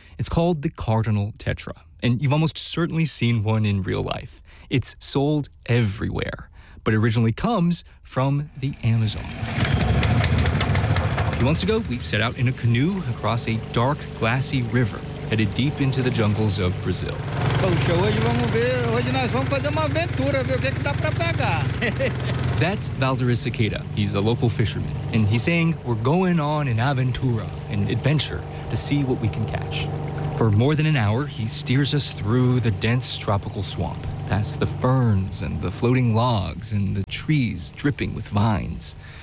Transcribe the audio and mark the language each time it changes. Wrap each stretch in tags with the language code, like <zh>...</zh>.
<en>It's called the Cardinal Tetra. And you've almost certainly seen one in real life. It's sold everywhere, but originally comes from the Amazon. A few months ago, we set out in a canoe across a dark, glassy river headed deep into the jungles of Brazil.</en> <pt>Poxa, hoje vamos ver, hoje nós vamos fazer uma aventura, ver o que dá pra pegar.</pt> <en>That's Valderis Cicada. He's a local fisherman. And he's saying, we're going on an aventura, an adventure, to see what we can catch. For more than an hour, he steers us through the dense tropical swamp, past the ferns and the floating logs and the trees dripping with vines.</en>